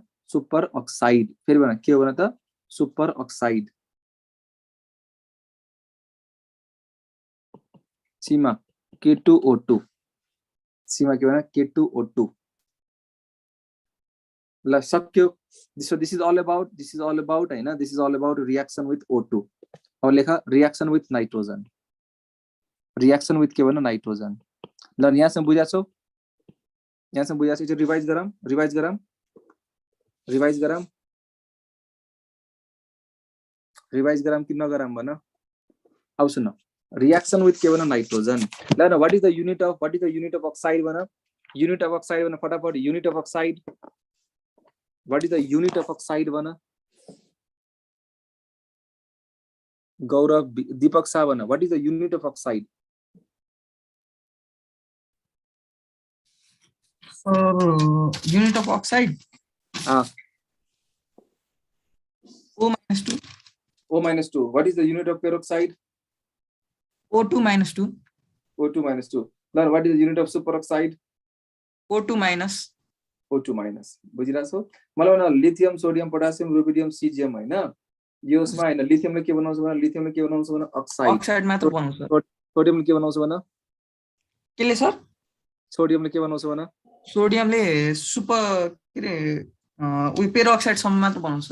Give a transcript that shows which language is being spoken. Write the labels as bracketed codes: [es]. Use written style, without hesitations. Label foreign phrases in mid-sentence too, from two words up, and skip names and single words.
[en] super oxide. [ne] फेरि भन के हो भन त? [en] super oxide. [ne] सीमा K2O2, सीमा के भन? K2O2। ल सक्यो। [en] So this is all about हैन, this is all about reaction with O2। [ne] अब लेखा [en] reaction with nitrogen, reaction with [ne] के भन? [en] नाइट्रोजन। [ne] ल यहाँसम्म बुझाछौ? यहाँसम्म बुझाछौ? चाहिँ रिभाइज गरम कि नगरम भन? अब सुन, [en] reaction with [ne] के भन? नाइट्रोजन। [en] ल what is the unit of oxide भन? unit of oxide [ne] भन फटाफट। [en] unit of oxide, what is the unit of oxide भन? [ne] गौरव, दीपक शाह भन, [en] what is the unit of oxide? For unit of oxide, O-2. O-2. What is the unit of peroxide? O2-2. O2-2. Now what is the unit of superoxide? O2-. O2-. [ne] बुझिरहेछौ? मलाई भन लिथियम, सोडियम, पोटासियम, रुबिडियम, सिजियम हैन, यसमा हैन लिथियमले के बनाउँछ भन? लिथियमले के बनाउँछ भन? अक्साइड मात्र बनाउँछ। सोडियमले के बनाउँछ भन? केले सर? सोडियमले के बनाउँछ भन? सोडियमले सुपर के रे उही पेरोक्साइड सम्म मात्र बनाउँछ।